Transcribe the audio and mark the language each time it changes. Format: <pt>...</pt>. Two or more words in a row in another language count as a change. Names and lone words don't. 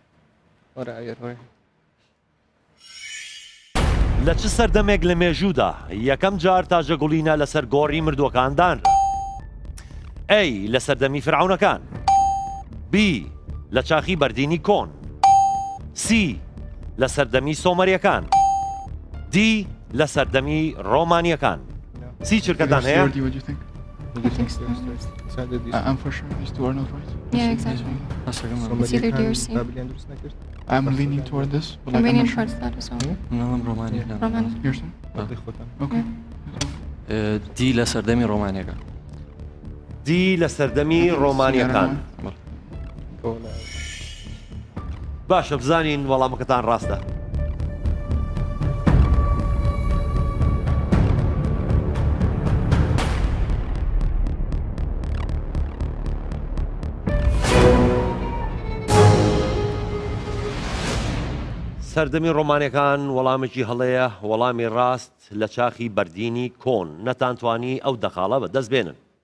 <ckb>لە چ سەردەمێک لە مێژوودا یەکەم جار تاژەگوڵینە لەسەر گۆڕی مردووەکاندان؟ ئەی لە سەردەمی فرعونەکان. بی لە چاخی بەردینی کۆن. سی لە سەردەمی سۆمەریەکان. دی لە سەردەمی ڕۆمانیەکان. سی چرکەتان هەیە؟</ckb> <en>I'm for sure these two are not right. Yeah, exactly. It's either D or C. I'm leaning toward this. But I'm like, leaning not sure. towards that as well.</en> <ckb>منڵم ڕۆمانی</ckb> <en>Roman. You're saying? Okay.</en> <ckb>دی لە سەردەمی ڕۆمانیەکە. دی لە سەردەمی ڕۆمانیەکان. باشە بزانین وەڵامەکەتان ڕاستە. سەردەمی ڕۆمانیەکان وەڵامێکی هەڵەیە وەڵامی ڕاست لە چاخی بەردینی کۆن نەتانتوانی ئەو دەخاڵە بەدەست بێنن.</ckb>